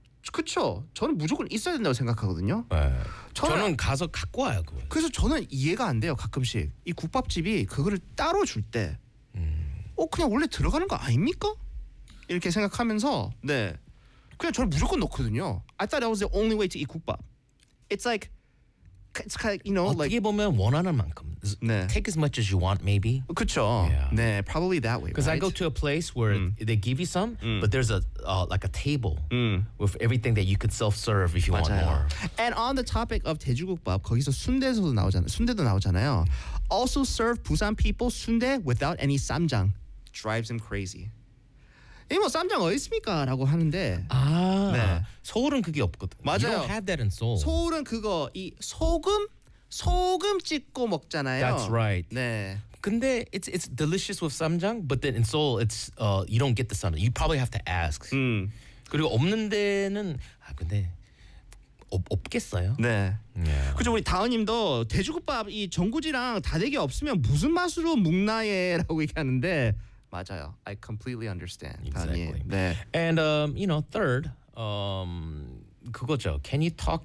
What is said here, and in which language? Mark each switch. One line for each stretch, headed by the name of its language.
Korean: 그렇죠. 저는 무조건 있어야 된다고 생각하거든요. 네. 저는 가서 갖고 와요. 그걸. 그래서 저는 이해가 안 돼요. 가끔씩 이 국밥집이 그거를 따로 줄 때, 그냥 원래 들어가는 거 아닙니까? 이렇게 생각하면서, 네, 그냥 저는 무조건 넣거든요.
English: I thought that was the only way to eat 국밥. It's kind of, you know,
Korean: 어떻게 보면 원하는 만큼 네.
English: take as much as you want maybe
Korean: 그렇죠
English: yeah. 네 probably that way because right? I go to a place where they give you some but there's a like a table with everything that you could self serve if you
Korean: 맞아요.
English: want more and on the topic of 돼지국밥
Korean: 거기서 순대도 나오잖아요
English: also serve Busan people 순대 without any 쌈장 drives them crazy
Korean: 이 뭐 쌈장 어디 있습니까? 라고 하는데 아 네. 서울은 그게 없거든 맞아요
English: You don't have that in Seoul
Korean: 서울은 그거 이 소금 찍고 먹잖아요
English: That's right
Korean: 네 근데
English: it's delicious with 쌈장 But then in Seoul it's you don't get the 쌈장 You probably have to ask
Korean: 그리고 없는 데는 아 근데 없겠어요 네
English: yeah.
Korean: 그죠 우리 다은님도 돼지국밥 이 전구지랑 다대기 없으면 무슨 맛으로 묵나에 라고 얘기하는데 맞아요.
English: I completely understand. Exactly.
Korean: 네.
English: And, you know, third,
Korean: 그거죠.
English: Can you talk